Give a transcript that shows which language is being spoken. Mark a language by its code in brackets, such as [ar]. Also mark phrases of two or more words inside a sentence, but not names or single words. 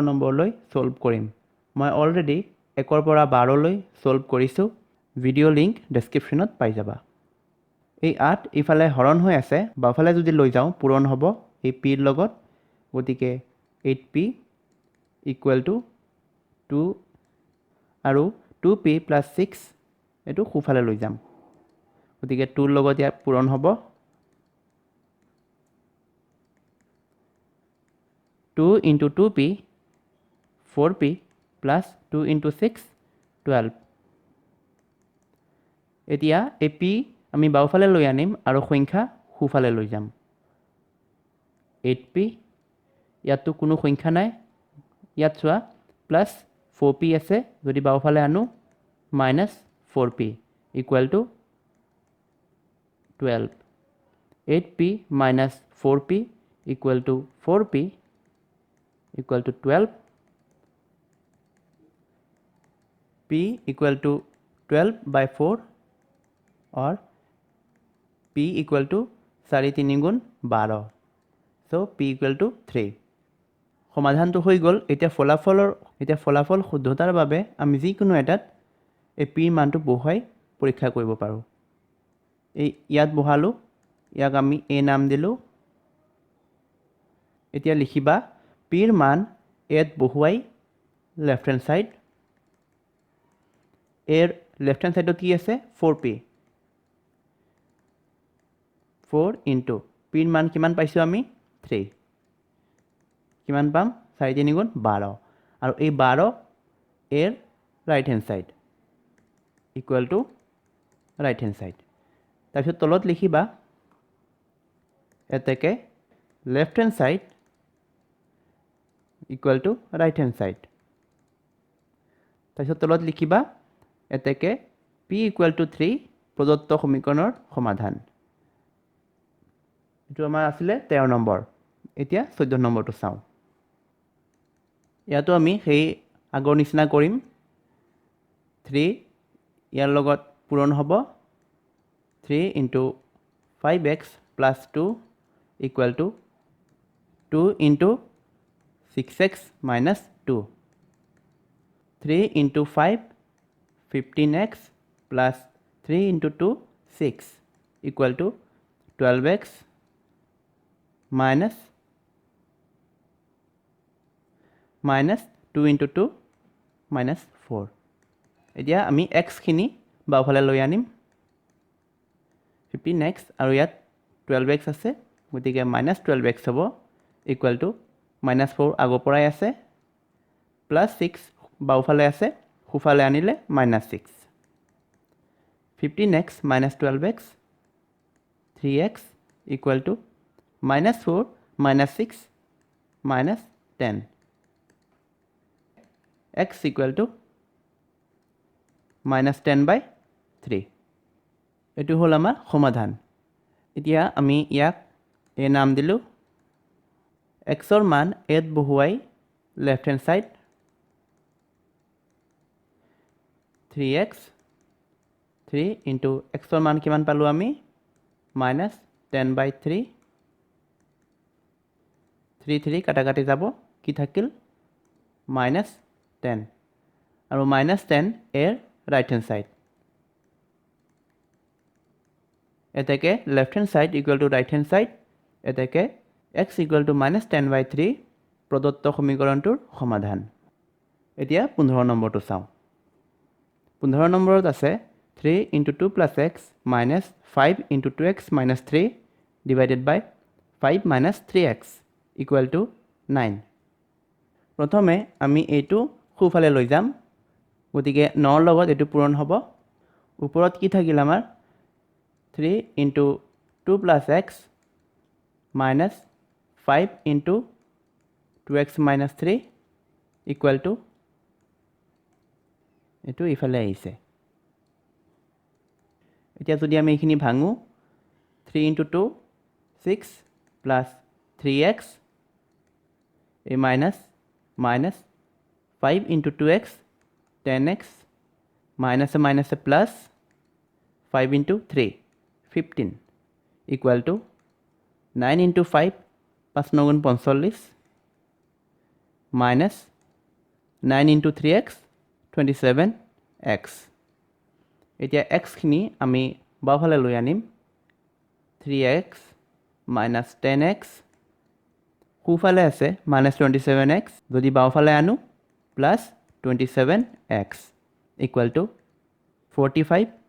[as] নম্বৰলৈ সলভ কৰিম মই অলৰেডি 1 পৰা 12 লৈ সলভ কৰিছো [en] video link [as] ডেসক্ৰিপচনত পাই যাবা এই 8 ইফালে হৰণ হৈ আছে বাফালে যদি লৈ যাওঁ পূৰণ হ'ব এই p ৰ লগত গতিকে [en] 8p equal to 2 [as] আৰু [en] 2p plus 6 [as] এটো খুফালে লৈ যাম গতিকে 2 ৰ লগত ইয়া পূৰণ হ'ব [en] 2 into 2p 4p plus 2 into 6 12 [as] এতিয়া এই p আমি বাওফালে লৈ আনিম আৰু সংখ্যা খুফালে লৈ যাম 8p ইয়াতো কোনো সংখ্যা নাই ইয়াত চোৱা প্লাস 4p আছে যদি বাওফালে আনো [en] minus 4p equal to 12 8p minus 4p equal to 4p equal to 12 p equal to 12 by 4 or p equal to 4 [as] 3 গুণ 12 [en] so p equal to 3 [as] সমাধানটো হৈ গল এতিয়া ফলাফল শুদ্ধতাৰ বাবে আমি যিকোনো এটাত এই p ৰ মানটো বহুৱাই পৰীক্ষা কৰিব পাৰো এই ইয়াত বহালো ইয়াক আমি a নাম দিলো এতিয়া লিখিবা p ৰ মান ইয়াত বহুৱাই [en] left hand side [as] এর [en] left hand sideত [as] কি আছে 4p [en] 4 into p [as] ৰ মান কিমান পাইছো আমি 3 কিমান পাম 4 3 গুণ 12 আৰু এই 12 এর [en] right hand side equal to right hand side [as] তাৰপিছত তলত লিখিবা এতেকে [en] left hand side equal to right hand side [as] তাৰপিছত তলত লিখিবা এতেকে [en] p equal to 3 [as] প্ৰদত্ত সমীকৰণৰ সমাধান এটো আমাৰ আছিল 13 নম্বৰ এতিয়া 14 নম্বৰটো চাও ইয়াতো আমি সেই আগৰ নিচিনা কৰিম 3 ইয়াৰ লগত পূৰণ হ'ব [en] 3 into 5x plus 2 equal to 2 into 6x minus 2 3 into 5 15x plus 3 into 2 6 equal to 12x minus 2 into 2 minus 4 [as] এতিয়া আমি x খিনি বাওফালে লৈ আনিম 15x আৰু ইয়াত 12x আছে গতিকে -12x হ'ব [en] equal to -4 [as] আগৰ পৰাই আছে +6 বাওফালে আছে খুফালে আনিলে -6 [en] 15x - 12x 3x equal to -4 -6 -10 x equal to [as] -10/3 এটো হল আমাৰ সমাধান এতিয়া আমি ইয়াক a নাম দিলো x ৰ মান এত বহুৱাই লেফট হ্যান্ড সাইড 3x [en] 3 into x [as] ৰ মান কিমান পালো আমি -10/3 3 3 কাটা কাটি যাব কি থাকিল -10 আৰু -10 এৰ [en] right hand side [as] এতেকে [en] left hand side equal to right hand side [as] এতেকে [en] x equal to -10/3 [as] প্ৰদত্ত সমীকৰণটোৰ সমাধান এতিয়া 15 নম্বৰটো চাও 15 নম্বৰত আছে [en] 3 into 2 plus x minus 5 into 2x minus 3 divided by 5 minus 3x equal to 9 [as] প্ৰথমে আমি এইটো খুফালে লৈ যাম গতিকে 9 ৰ লগত এটো পূৰণ হ'ব ওপৰত কি থাকিল আমাৰ [en] 3 into 2 plus x minus 5 into 2x minus 3 equal to [as] এটো ইফালে আহিছে এতিয়া যদি আমি এইখিনি ভাঙো [en] 3 into 2 6 plus 3x a minus 5 into 2x 10x minus a plus 5 into 3 15 equal to 9 into 5 5 9 45 minus 9 into 3x 27x [as] এতিয়া x খিনি আমি বাওফালে লৈ আনিম [en] 3x minus 10x [as] সোঁফালে আছে [en] minus 27x [as] যদি বাওফালে আনো [en] plus 27x equal to 45